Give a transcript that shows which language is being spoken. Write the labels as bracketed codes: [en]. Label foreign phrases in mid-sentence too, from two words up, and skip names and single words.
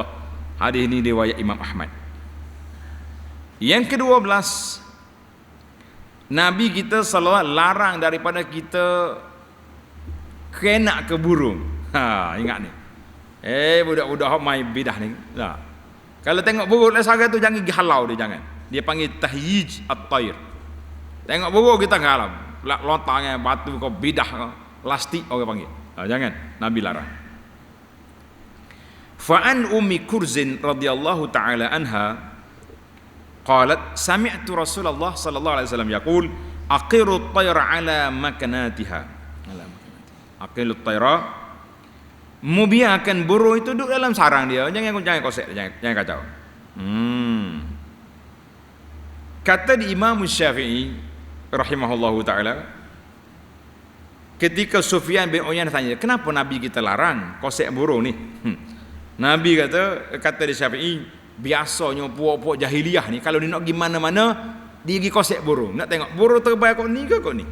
[ms] Hadis ini riwayat Imam Ahmad. Yang ke-12, Nabi kita [ar] صلى الله عليه وسلم [ms] larang daripada kita kena ke burung. Ingat ni. Budak-budak hok main bidah ni. Kalau tengok burung lesara tu jangan pergi halau dia, jangan. Dia panggil [ar] تهييج الطير. [ms] Tengok burung kita halau, lontang batu kau bidah kau, lastik orang panggil. Jangan, Nabi larang. [ar] فعن أم كرز رضي الله تعالى عنها قالت سمعت رسول الله صلى الله عليه وسلم يقول أقروا الطير على مكناتها. أقروا الطير, [ms] mubiakan burung itu duduk dalam sarang dia, jangan kosek, jangan kacau. Kata di Imam Syafi'i [ar] رحمه الله تعالى, [ms] ketika Sufyan bin Uyainah tanya, kenapa Nabi kita larang kosek burung ni? Nabi kata di Syafi'i, biasanya puak-puak jahiliyah ni kalau dia nak pergi mana-mana dia pergi kosek burung, nak tengok burung terbang kau ni ke kau ni.